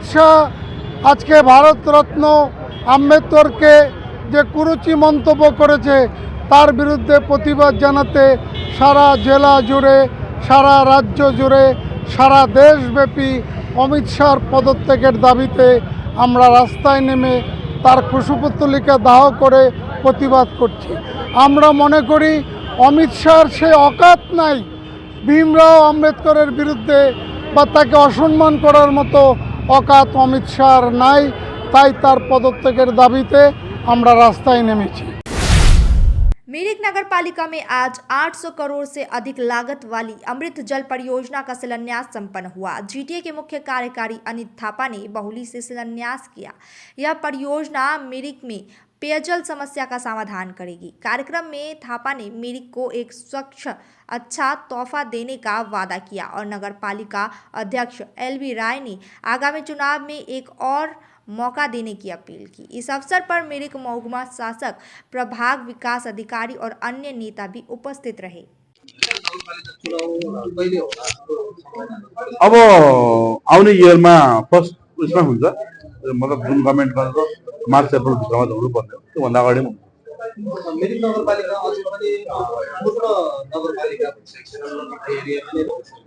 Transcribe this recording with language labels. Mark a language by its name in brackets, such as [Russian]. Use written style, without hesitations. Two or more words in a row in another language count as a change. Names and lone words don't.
[Bangla] শাহ আজকে ভারতরত্ন আম্বেদকরকে যে কুরুচি মন্তব্য করেছে তার বিরুদ্ধে প্রতিবাদ জানাতে সারা জেলা জুড়ে, সারা রাজ্য জুড়ে, সারা দেশব্যাপী অমিত শাহর পদত্যাগের দাবিতে আমরা রাস্তায় নেমে তার কুশপুত্তলিকা দাহ করে প্রতিবাদ করছি। আমরা মনে করি অমিত শাহর সে অকাত নাই ভীমরাও আম্বেদকরের বিরুদ্ধে বা তাকে অসম্মান করার মতো অকাত অমিত শাহর নাই। তাই তার পদত্যাগের দাবিতে আমরা রাস্তায় নেমেছি। [Hindi] मिरिक नगर पालिका में आज 800 करोड़ से अधिक लागत वाली अमृत जल परियोजना का शिलान्यास संपन्न हुआ। जीटीए के मुख्य कार्यकारी अनित थापा ने बहुली से शिलान्यास किया। यह परियोजना मिरिक में पेयजल समस्या का समाधान करेगी। कार्यक्रम में थापा ने मिरिक को एक स्वच्छ अच्छा तोहफा देने का वादा किया और नगर पालिका अध्यक्ष एलबी राय ने आगामी चुनाव में एक और मौका देने की अपील की। इस अवसर पर मिरिक महकुमा शासक, प्रभाग विकास अधिकारी और अन्य नेता भी उपस्थित रहे। [Nepali] अब आउने इयरमा फर्स्ट उसमा हुन्छ, मतलब जुन गभर्मेन्ट गर्छ मार्च अप्रिल भित्रमा हुनु पर्ने हो, त्योभन्दा अगाडि पनि मिरिक नगरपालिका अझै पनि पूर्ण नगरपालिका एरियामा नै रहन्छ।